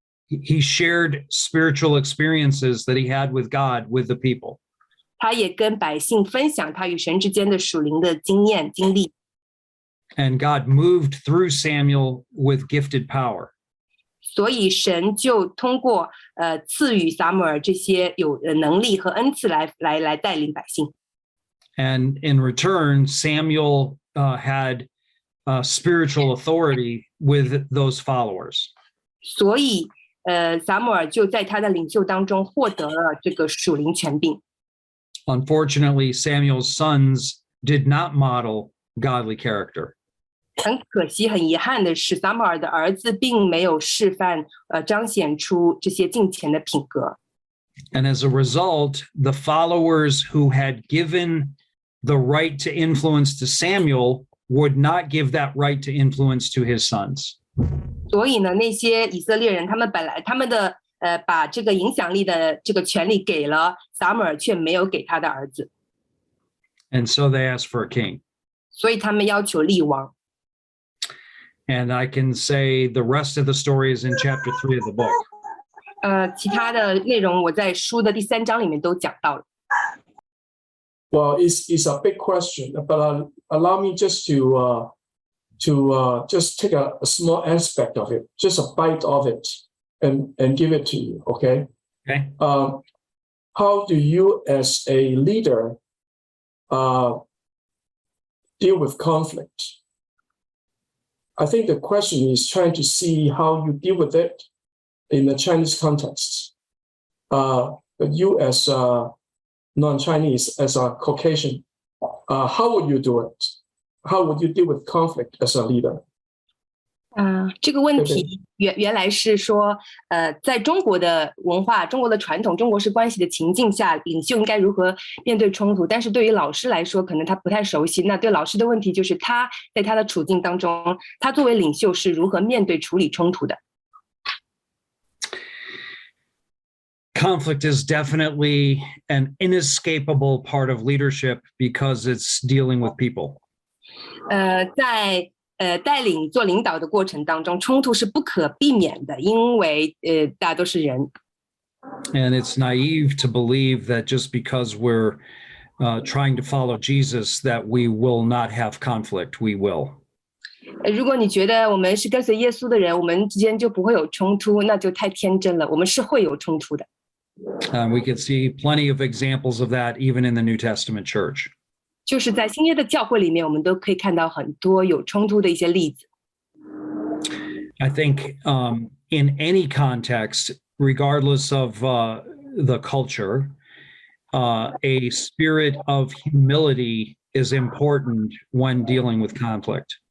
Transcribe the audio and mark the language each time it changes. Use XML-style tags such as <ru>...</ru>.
<en>He shared spiritual experiences that he had with God, with the people.</en> <zh>他也跟百姓分享他与神之间的属灵的经验经历。</zh> <en>And God moved through Samuel with gifted power.</en> <zh>所以神就通过赐予撒母耳这些有能力和恩赐来带领百姓。</zh> <en>And in return, Samuel had spiritual authority with those followers.</en> <zh>所以撒母耳就在他的领袖当中获得了这个属灵权柄。</zh> <en>Unfortunately, Samuel's sons did not model godly character.</en> <zh>很可惜，很遗憾的是，撒母耳的儿子并没有示范彰显出这些敬虔的品格。</zh> <en>And as a result, the followers who had given the right to influence to Samuel would not give that right to influence to his sons.</en> <zh>所以呢，那些以色列人，他们的把这个影响力的这个权利给了撒母耳，却没有给他的儿子。</zh> <en>And so they asked for a king.</en> <zh>所以他们要求立王。</zh> <en>And I can say the rest of the story is in chapter 3 of the book.</en> <zh>其他的内容我在书的第3章里面都讲到了。</zh> <en>Well, it's a big question, but allow me just to just take a small aspect of it, just a bite of it, and give it to you. Okay. Okay. How do you, as a leader, deal with conflict? I think the question is trying to see how you deal with it in the Chinese context. But you, as non-Chinese, as a Caucasian, how would you do it? How would you deal with conflict as a leader?</en> <zh>这个问题原来是说，在中国的文化、中国的传统、中国式关系的情境下，领袖应该如何面对冲突？但是对于老师来说，可能他不太熟悉。那对老师的问题就是，他在他的处境当中，他作为领袖是如何面对处理冲突的？</zh> <en>Conflict is definitely an inescapable part of leadership because it's dealing with people.</en> <zh>在带领做领导的过程当中，冲突是不可避免的，因为大家都是人。</zh> <en>And it's naive to believe that just because we're trying to follow Jesus that we will not have conflict. We will.</en> <zh>如果你觉得我们是跟随耶稣的人，我们之间就不会有冲突，那就太天真了。我们是会有冲突的。</zh> <en>We can see plenty of examples of that even in the New Testament church.</en> <zh>就是在新约的教会里面，我们都可以看到很多有冲突的一些例子。</zh> <en>I think in any context, regardless of the culture, a spirit of humility is important when dealing with conflict.</en>